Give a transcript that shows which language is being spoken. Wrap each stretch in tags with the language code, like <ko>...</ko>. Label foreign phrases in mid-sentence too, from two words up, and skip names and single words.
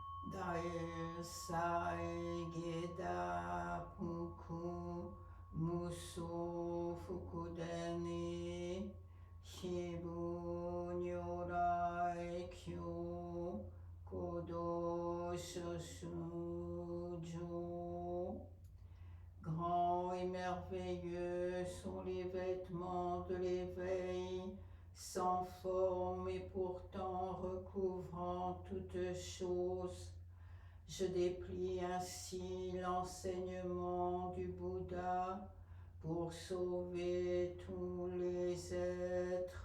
<ja>大哉解脱服無相福田衣披奉如来教広度諸衆生.</ja> <fr>Grands et merveilleux sont les vêtements de l'éveil, sans forme et pourtant recouvrant toutes choses. Je déplie ainsi l'enseignement du Bouddha pour sauver tous les êtres.</fr>